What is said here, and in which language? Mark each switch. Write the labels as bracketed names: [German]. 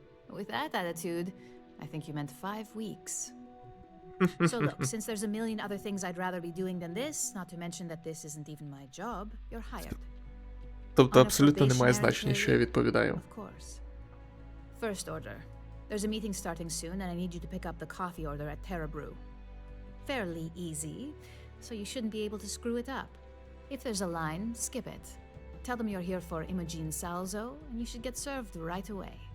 [English] With that attitude, I think you meant 5 weeks. So look, since there's a million other things I'd rather be doing than this, not to mention that this isn't even my job, you're hired. [Ukrainian] Тобто абсолютно немає значення, що я відповідаю. [English] Of course. First order. There's a meeting starting soon, and I need you to pick up the coffee order at Terra Brew. Fairly easy, so you shouldn't be able to screw it up. If there's a line, skip it. Tell them you're here for Imogen Salzo, and you should get served right away.